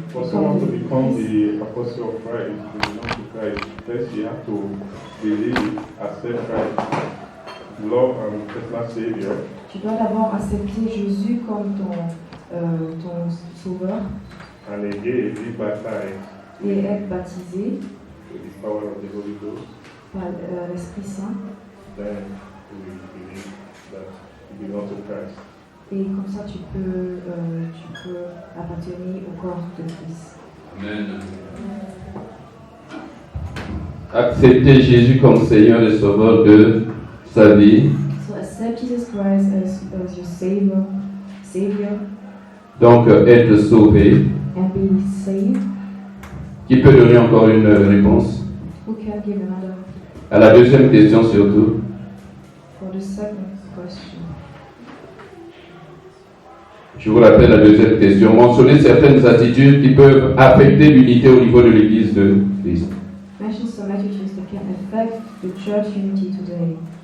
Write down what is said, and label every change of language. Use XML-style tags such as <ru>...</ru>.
<en>For someone to become the apostle of Christ, to belong to Christ, first you have to believe, accept Christ, love and personal Savior.</en> <fr>Tu dois d'abord accepter Jésus comme ton sauveur</fr> <en>And again, be baptized</en> <fr>et être baptisé</fr> <en>with the power of the Holy Ghost.</en> <fr>par l'Esprit Saint.</fr> <en>Then you will believe that you belong to Christ.</en> <fr>Et comme ça, tu peux appartenir au corps de Christ. Amen. Accepter Jésus comme Seigneur et Sauveur de sa vie.</fr> <en>So accept Jesus Christ as your Savior,</en> <fr>Donc être sauvé.</fr> <en>and be saved.</en> <fr>Qui peut donner encore une réponse?</fr> <en>Who can give another</en> <fr>À la deuxième question surtout.</fr> <en>for the second question?</en> <fr>Je vous rappelle la deuxième question. Mentionner certaines attitudes qui peuvent affecter l'unité au niveau de l'Église de Christ.</fr> <en>Mention some attitudes that can affect the church unity today.</en>